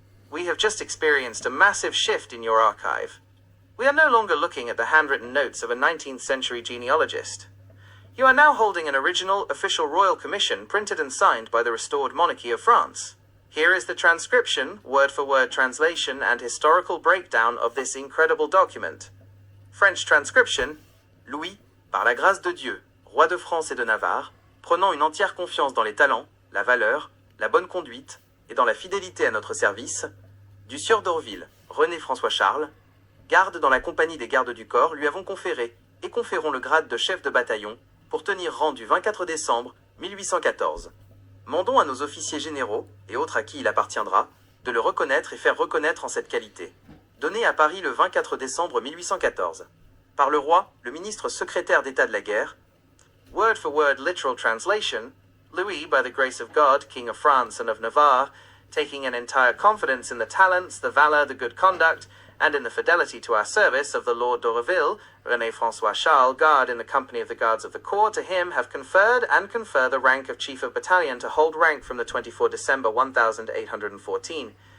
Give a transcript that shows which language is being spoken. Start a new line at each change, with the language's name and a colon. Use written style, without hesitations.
English: We have just experienced a massive shift in your archive. We are no longer looking at the handwritten notes of a 19th century genealogist. You are now holding an original official royal commission printed and signed by the restored monarchy of France. Here is the transcription, word-for-word translation and historical breakdown of this incredible document.
French: French transcription: Louis, par la grâce de Dieu, roi de France et de Navarre, prenant une entière confiance dans les talents, la valeur, la bonne conduite et dans la fidélité à notre service, du sieur d'Aureville, René François Charles, garde dans la compagnie des Gardes du Corps, lui avons conféré et conférons le grade de chef de bataillon pour tenir rang du 24 décembre 1814. Mandons à nos officiers généraux, et autres à qui il appartiendra, de le reconnaître et faire reconnaître en cette qualité. Donné à Paris le 24 décembre 1814. Par le roi, le ministre secrétaire d'État de la guerre.
English: Word for word literal translation. Louis, by the grace of God, King of France and of Navarre, taking an entire confidence in the talents, the valor, the good conduct, and in the fidelity to our service of the Lord d'Aureville, René François Charles, guard in the company of the Guards of the Corps, to him have conferred and confer the rank of Chief of Battalion to hold rank from the 24 December 1814.